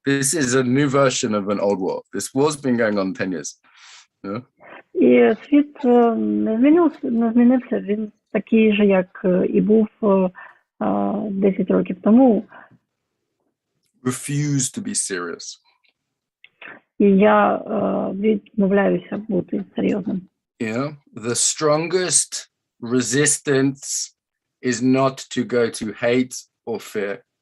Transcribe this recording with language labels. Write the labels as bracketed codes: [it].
[en] This is a new version of an old war. This war's been going on 10 years. Yeah? [uk] І світ не змінився. Він такий же, як і був 10 років тому. [en] Refuse to be serious. [uk] І я відмовляюся бути серйозним. [en] Yeah. The strongest resistance is not to go to hate or fear.